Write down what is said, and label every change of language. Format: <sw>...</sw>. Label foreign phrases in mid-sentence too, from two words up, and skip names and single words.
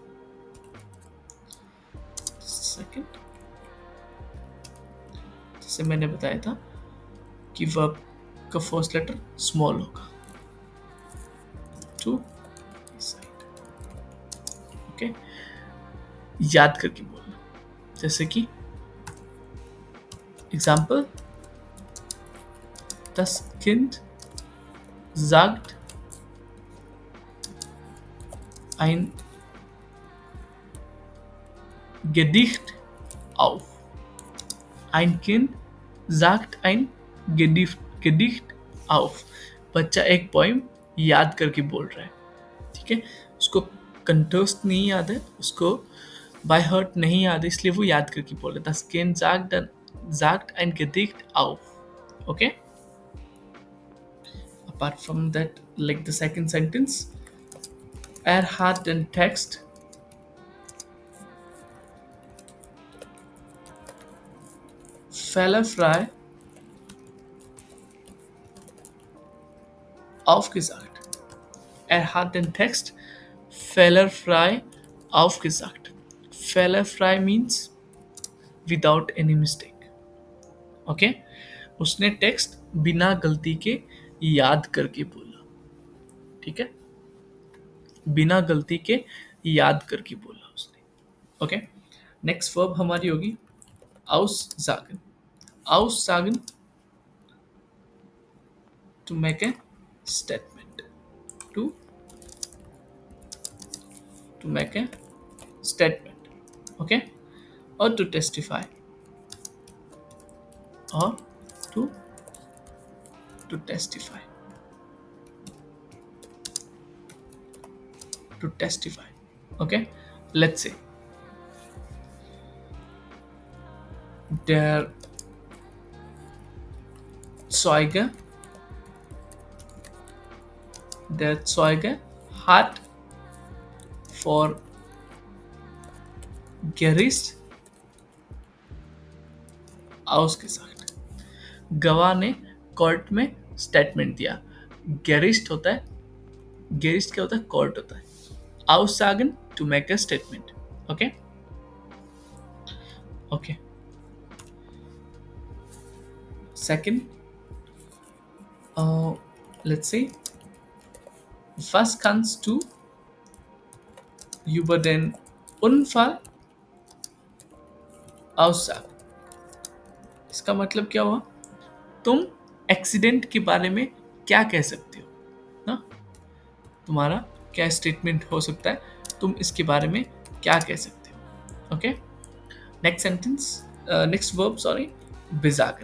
<hi>सेकंड, जैसे मैंने बताया था कि वर्ब का</hi> <en>first letter small</en> <hi>होगा.</hi> <en>to side.</en> <hi>ओके, याद करके बोलना. जैसे कि एग्जाम्पल,</hi> <de>das Kind sagt ein Gedicht auf. Ein Kind sagt ein Gedicht auf.</de> <hi>बच्चा एक पोइम याद करके बोल रहा है. ठीक है, उसको कंटेक्स्ट नहीं याद है, उसको</hi> <en>by heart</en> <hi>नहीं याद है, इसलिए वो याद करके बोले</hi> <de>das Kind sagt ein Gedicht auf.</de> <en>Okay, apart from that, like the second sentence,</en> <de>er hat den Text fehlerfrei aufgesagt. Er hat den Text fehlerfrei aufgesagt.</de> <en>Fehlerfrei means without any mistake.</en> <hi>Okay, उसने टेक्स्ट बिना गलती के याद करके बोला. ठीक है, बिना गलती के याद करके बोला उसने. ओके,</hi> <en>next verb</en> <hi>हमारी होगी aussagen.</hi> <de>Aussagen,</de> <en>to make a statement. To make a statement. Okay, or to testify, or to testify. To testify. Okay, let's say</en> <de>der Zeuge, hat vor Gericht ausgesagt.</de> <hi>गवाह ने कोर्ट में स्टेटमेंट दिया. गेरिस्ट होता है, गेरिस्ट क्या होता है, कोर्ट होता है.</hi> <de>Aussagen,</de> <en>to make a statement. Okay, okay. Second, let's say,</en> <de>was kannst du über den Unfall aussagen?</de> <hi>इसका मतलब क्या हुआ, तुम एक्सीडेंट के बारे में क्या कह सकते हो ना, तुम्हारा क्या स्टेटमेंट हो सकता है, तुम इसके बारे में क्या कह सकते हो. ओके,</hi> <en>next sentence, next verb sorry,</en> <hi>बेजागन.</hi>